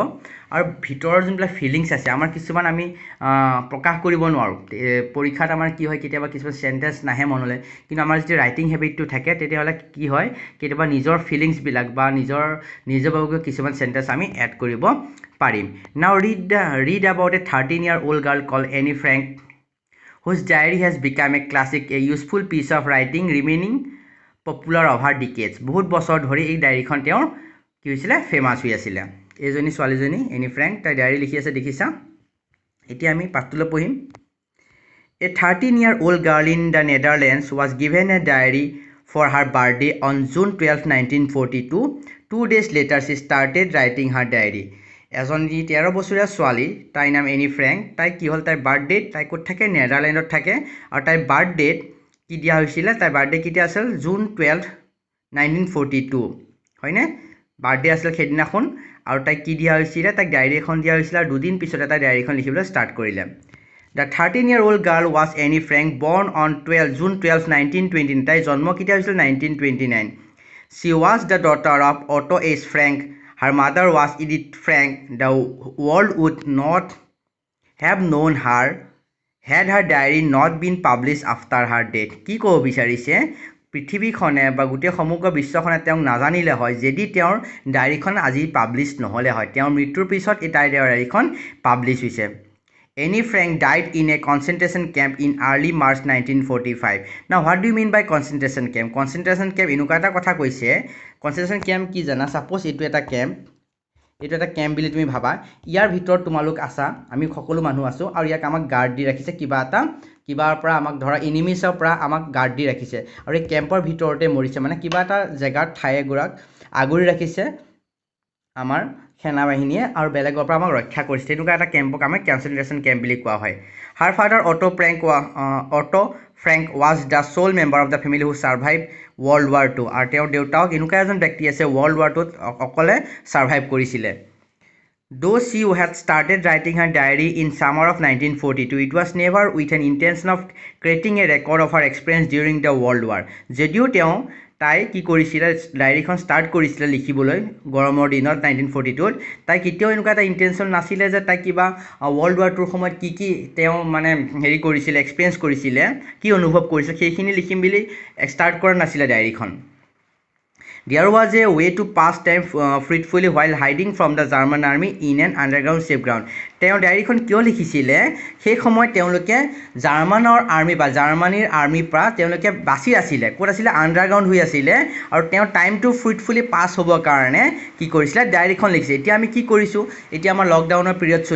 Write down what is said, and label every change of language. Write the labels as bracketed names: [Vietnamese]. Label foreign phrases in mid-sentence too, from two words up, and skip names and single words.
[Assamese] আৰু ভিতৰৰ যোনবিলাক ফিলিংছ আছে আমাৰ কিছুমান আমি প্ৰকাশ কৰিব নোৱাৰোঁ। পৰীক্ষাত আমাৰ কি হয়, কেতিয়াবা কিছুমান চেণ্টেঞ্চ নাহে মনলৈ, কিন্তু আমাৰ যদি [English] writing habit [Assamese] থাকে তেতিয়াহ'লে কি হয়, কেতিয়াবা নিজৰ ফিলিংছবিলাক বা নিজৰভাৱে কিছুমান চেণ্টেঞ্চ আমি এড কৰিব পাৰিম। [English] Now read about a 13-year-old girl called Annie Frank whose diary has become a classic, a useful piece of writing remaining popular over decades. [Assamese] বহুত বছৰ ধৰি এই ডায়েৰীখন তেওঁৰ কি হৈছিলে, ফেমাছ হৈ আছিলে। এইজনী ছোৱালীজনী এনি ফ্ৰেংক, তাই ডায়েৰী লিখি আছে দেখিছা। এতিয়া আমি পাঠটোলৈ পঢ়িম। [English] A 13-year-old girl in the Netherlands was given a diary for her birthday on June 12, 1942. 2 days later she started writing her diary. [Assamese] এজনী 13 বছৰীয়া ছোৱালী, তাইৰ নাম এনি ফ্ৰেংক। তাই কি হ'ল, তাইৰ বাৰ্থডেত তাই ক'ত থাকে, নেডাৰলেণ্ডত থাকে। আৰু তাইৰ বাৰ্থডেত কি দিয়া হৈছিলে, তাইৰ বাৰ্থডে কেতিয়া আছিল, জুন 12, 1942 হয়নে, বাৰ্থডে আছিল সেইদিনাখন। আৰু তাইক কি দিয়া হৈছিলে, তাইক ডায়েৰী এখন দিয়া হৈছিলে। আৰু দুদিন পিছতে তাই ডায়েৰীখন লিখিবলৈ ষ্টাৰ্ট কৰিলে। [English] দ্য 13-year-old girl was Annie Frank, born on June 12, 1929. [Assamese] তাইৰ জন্ম কেতিয়া হৈছিল, 1929. [English] She was the daughter of Otto H. Frank. Her mother was Edith Frank. The world would not have known her had her diary not been published after her death. [Assamese] কি ক'ব বিচাৰিছে, পৃথিৱীখনে বা গোটেই সমগ্ৰ বিশ্বখনে তেওঁক নাজানিলে হয় যদি তেওঁৰ ডায়েৰীখন আজি পাব্লিছ নহ'লে হয়। তেওঁৰ মৃত্যুৰ পিছত এই তাইৰ ডায়েৰীখন পাব্লিছ হৈছে। [English] Annie Frank died in a concentration camp in early March 1945. Now what do you mean by concentration camp? Concentration camp [Assamese] এনেকুৱা এটা কথা কৈছে, [English] concentration camp [Assamese] কি জানা, ছাপ'জ এইটো এটা কেম্প বুলি তুমি ভাবা। ইয়াৰ ভিতৰত তোমালোক আছা, আমি সকলো মানুহ আছোঁ, আৰু ইয়াক আমাক গাৰ্ড দি ৰাখিছে, কিবাৰ পৰা আমাক ধৰা এনিমিছৰ পৰা আমাক গাৰ্ড দি ৰাখিছে। আৰু এই কেম্পৰ ভিতৰতে মৰিছে, মানে কিবা এটা জেগাত ঠাই এগৰাক আগুৰি ৰাখিছে আমাৰ সেনাবাহিনীয়ে, আৰু বেলেগৰ পৰা আমাক ৰক্ষা কৰিছে। তেনেকুৱা এটা কেম্পক আমি [English] concentration camp [Assamese] বুলি কোৱা হয়। [English] Her father Otto Frank was the sole member of the family who survived World War II. [Assamese] আৰু তেওঁৰ দেউতাক এনেকুৱা এজন ব্যক্তি আছে [English] World War II [Assamese] অকলে ছাৰ্ভাইভ কৰিছিলে। [English] Though she had started writing her diary in summer of 1942, it was never with an intention of creating a record of her experience during the World War. [Assamese] যদিও তেওঁ তাই কি কৰিছিলে ডায়েৰীখন ষ্টাৰ্ট কৰিছিলে লিখিবলৈ গৰমৰ দিনত 1942 তাই কেতিয়াও এনেকুৱা এটা ইণ্টেনশ্যন নাছিলে যে তাই কিবা [English] World War [Assamese] টুৰ সময়ত কি তেওঁ মানে হেৰি কৰিছিলে এক্সপিৰিয়েঞ্চ কৰিছিলে কি অনুভৱ কৰিছিলে সেইখিনি লিখিম বুলি ষ্টাৰ্ট কৰা নাছিলে ডায়েৰীখন [English] There was a way to pass time fruitfully while hiding from the German army in an underground safe ground. [Assamese] তেওঁ ডায়েৰীখন কিয় লিখিছিলে সেই সময়ত তেওঁলোকে জাৰ্মানৰ আৰ্মি বা জাৰ্মানীৰ আৰ্মিৰ পৰা তেওঁলোকে বাচি আছিলে ক'ত আছিলে আণ্ডাৰগ্ৰাউণ্ড হৈ আছিলে আৰু তেওঁ টাইমটো [English] fruitfully pass [Assamese] হ'বৰ কাৰণে কি কৰিছিলে ডায়েৰীখন লিখিছে এতিয়া আমি কি কৰিছোঁ এতিয়া আমাৰ লকডাউনৰ পিৰিয়ড চলি